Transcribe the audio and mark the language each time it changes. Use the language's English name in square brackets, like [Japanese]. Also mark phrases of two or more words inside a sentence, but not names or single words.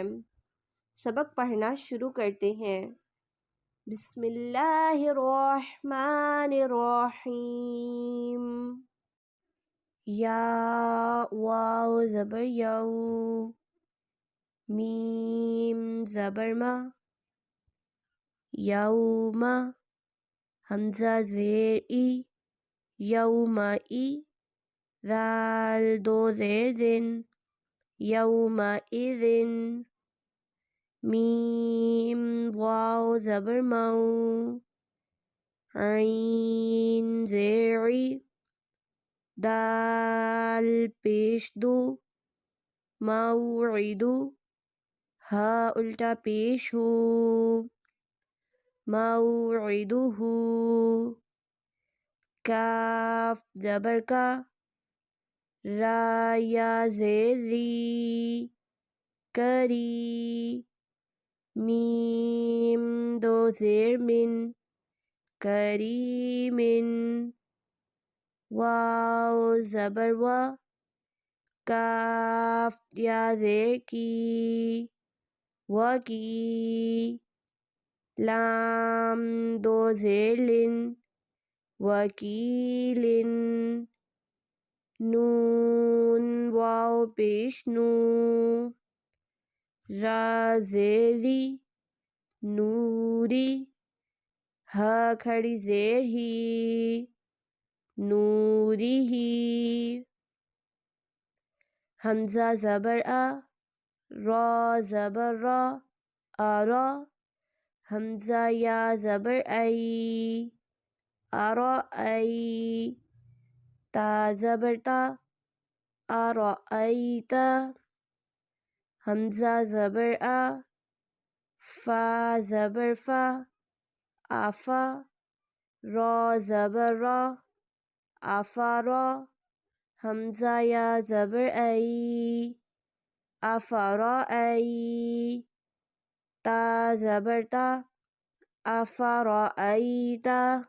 [Urdu] سبق پڑھنا شروع کرتے ہیں۔ [Arabic] بسم اللہ الرحمن الرحیم۔ [Urdu] یا واو زبر یو، میم زبر ما، یوم حمزہ زیر ای، یوم ای، ذال دو زیر دن، یوم اذن، میم واو زبر مو، عین زیر ای، دال پیش دو، موعدو، ہا الٹا پیش ہو، موعدہ، کاف زبر کا، را یا زیر ری، کری، میم دو زیر من، کریمن، واو زبر وا، کاف یا زیر کی، وکی، لام دو زیر لن، وکیلن، نون واو پیش نو، را زیر ری، نوری، ہا کھڑی زیر ہی، نوری ہی، حمزہ زبر آ، را زبر را، آرا، حمزہ یا زبر ای، آرائی، تا زبر تا، آرائیتا، حمزہ زبر آ، فا زبر فا، آفا، را زبر را، آفارا، حمزہ یا زبر ای، آفارائی، تا زبر تا، آفارائیتا،